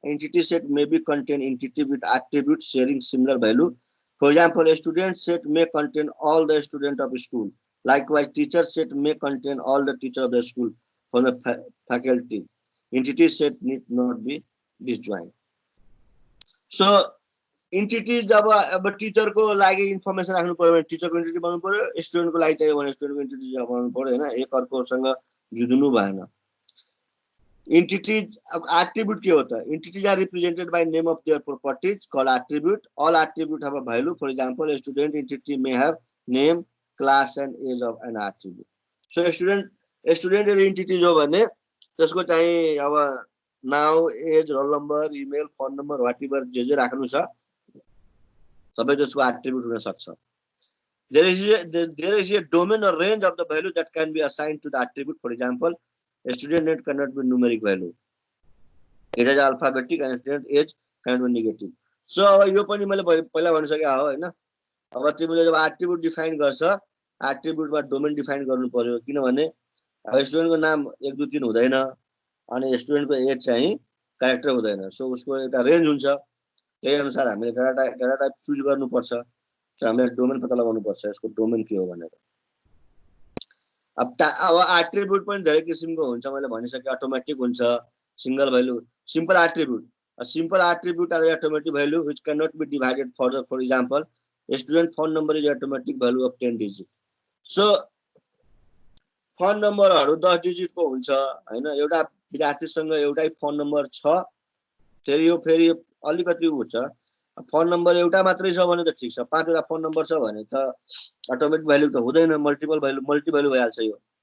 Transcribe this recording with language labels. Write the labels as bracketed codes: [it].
[en] Entity set may be contain entity with attributes sharing similar value. For example, a student set may contain all the students of a school. Likewise, teacher set may contain all the teachers of the school from the faculty. Entity set need not be disjoint. So, entity [ne] जब अब teacher को लागि information राख्नु पर्यो भने teacher को entity बनाउनु पर्यो, student को लागि चाहियो भने स्टुडेन्ट को एन्टिटी बनाउनु पर्यो हैन, एक अर्कोसँग जुझ्नु भएन। [en] Entities attribute [hi] के होता है? [en] Entities are represented by name of their properties called attribute. All attribute have a value. For example, a student entity may have name, class and age of an attribute. So a student entity [ne] जो भने त्यसको चाहिँ अब now, as, roll number, email, phone number, whatever जे राख्नु छ सबै त्यसको एट्रिब्युट हुन सक्छ। [en] There is a domain or range of the value that can be assigned to the attribute. For example, a student name cannot be numeric value. It is alphabetic and student age cannot be negative. [ne] So अब यो पनि मैले पहिला भनिसके हो हैन। अब तिमीले जब एट्रिब्युट डिफाइन गर्छ, एट्रिब्युटमा डोमेन डिफाइन गर्नु पर्यो, किनभने अब स्टुडेन्टको नाम 1 2 3 हुँदैन अनि स्टुडेन्टको एज चाहिँ क्यारेक्टर हुँदैन। सो उसको एउटा रेन्ज हुन्छ, त्यही अनुसार हामीले डाटा टाइप चुज गर्नुपर्छ। हामीले डोमेन पत्ता लगाउनु पर्छ, यसको डोमेन के हो भनेर। अब एट्रिब्युट पनि धेरै किसिमको हुन्छ, मैले भनिसके। अटोमेटिक हुन्छ, single value, simple attribute. [en] A simple attribute are automatic value which cannot be divided further. For example, a student phone number is automatic value of 10 digits. [ne] So phone नम्बरहरु 10 digit को हुन्छ हैन। एउटा विद्यार्थीसँग एउटै फोन नम्बर छ, फेरि यो फेरि अलिकति हुन्छ। फोन नम्बर एउटा मात्रै छ भने त ठीक छ, 5 वटा फोन नम्बर छ भने त अटोमेटिक भ्यालु त हुँदैन, मल्टी भ्यालु भइहाल्छ यो।